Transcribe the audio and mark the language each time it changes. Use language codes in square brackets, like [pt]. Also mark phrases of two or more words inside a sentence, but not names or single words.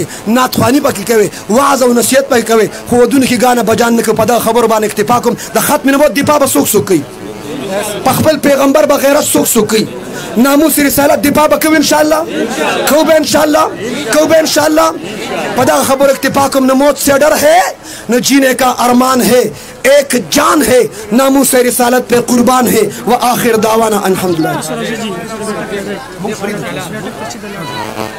[ps] نعتخواني پکې کوي وعظ او نصیحت پکې کوي خو ودونه کې ګانه بجان نه کوي په دغه خبرو باندې اکتفا کوم د ختم نبوت دفاع به څوک کوي پخپل پیغمبر بغیرت څوک کوي ناموس رسالت دفاع به کوي انشاءالله کوبه انشاءالله پدا خبر اکتفا کوم [ur] نہ موت سے ڈر ہے نہ جینے کا ارمان ہے ایک جان ہے ناموس رسالت پہ قربان ہے [ar] وآخر دعوانا الحمدللہ